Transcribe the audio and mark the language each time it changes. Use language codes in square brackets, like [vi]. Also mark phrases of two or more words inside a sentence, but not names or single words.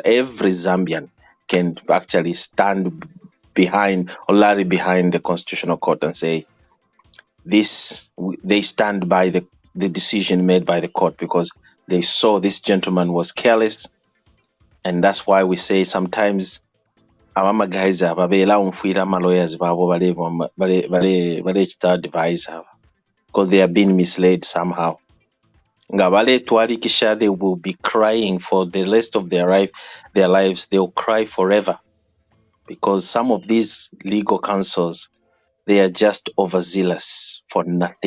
[en] Every Zambian can actually stand behind or rally behind the Constitutional Court and say they stand by the decision made by the court, because they saw this gentleman was careless. And that's why we say sometimes [bem] abama guys babela umfuira ma lawyers babo bale advise, [en] because they are being misled somehow. [bem] Ngabale tuarikisha, [en] they will be crying for the rest of their lives. They will cry forever, because some of these legal counsels, they are just overzealous for nothing.